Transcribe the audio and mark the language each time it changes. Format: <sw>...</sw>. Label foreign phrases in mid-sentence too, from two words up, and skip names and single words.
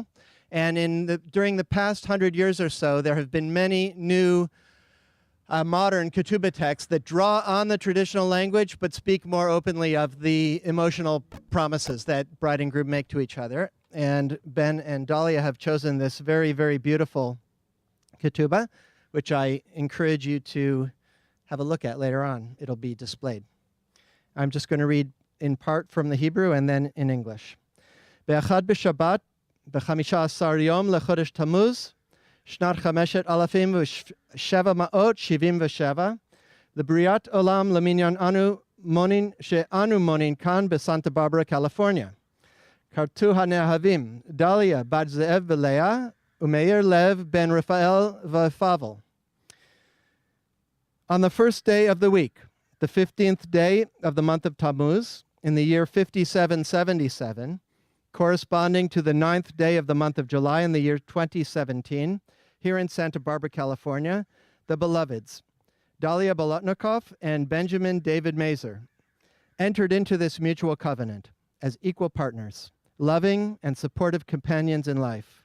<en>And during the past 100 years or so, there have been many new modern ketubah texts that draw on the traditional language but speak more openly of the emotional promises that bride and groom make to each other. And Ben and Dalia have chosen this very, very beautiful ketubah, which I encourage you to have a look at later on. It'll be displayed. I'm just going to read in part from the Hebrew and then in English.</en> <he>באחד בשבת, בחמישה עשר יום לחודש תמוז, שנת חמשת אלפים ושבע מאות שבעים ושבע, לבריאת עולם למניין אנו מונין שאנו מונין כאן בSanta Barbara, California. קרתו הנאהבים, Dalia בת Ze'ev ולאה, ומאיר Lev בן Raphael וFavel.</he> <en>On the first day of the week, the 15th day of the month of Tammuz, in the year 5777, corresponding to the 9th day of the month of July in the year 2017, here in Santa Barbara, California, the beloveds, Dalia Bolotnikov and Benjamin David Mazur, entered into this mutual covenant as equal partners, loving and supportive companions in life.</en>